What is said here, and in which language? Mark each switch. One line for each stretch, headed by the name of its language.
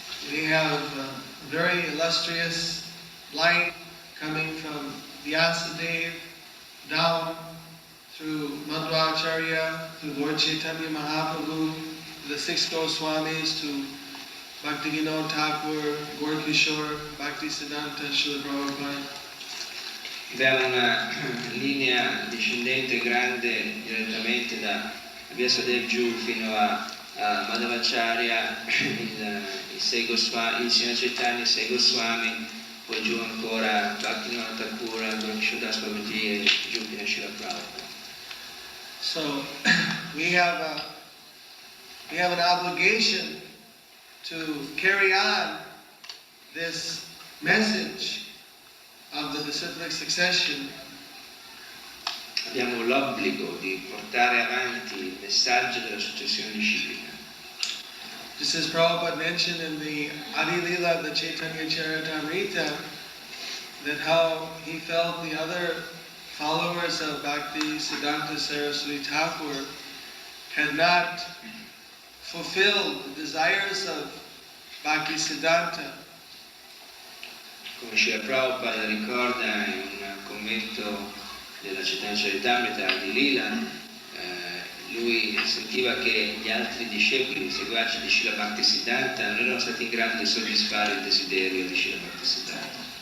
English: We have a very illustrious line coming from Vyasadeva down through Madhvacharya, through Lord Chaitanya Mahaprabhu, to the six Goswamis, to Bhaktivinoda Thakur, Gaur Kishore, Bhaktisiddhanta, Srila Prabhupada.
Italian: Da una linea discendente grande direttamente da Vyasadeva giù fino a Madhvacharya, il Signor Chaitanya, i sei Goswami, poi giù ancora Bhaktivinoda Thakur, Gaur Kishore Das Babaji e giù fino a Srila Prabhupada.
English: So we have an obligation to carry on this message of the disciplic succession.
Italian: Abbiamo l'obbligo di portare avanti il messaggio della successione disciplica.
English: Just as Prabhupada mentioned in the Adi Lila of the Chaitanya Charitamrita, that how he felt the other followers of Bhakti Siddhanta Saraswati Thakur had not fulfilled the desires of Bhakti Siddhanta.
Italian: Come Srila Prabhupada ricorda in un commento della Chaitanya Charitamrita di Lila, lui sentiva che gli altri discepoli, i seguaci di Srila Bhaktisiddhanta non erano stati in grado di soddisfare il desiderio di Srila Bhaktisiddhanta.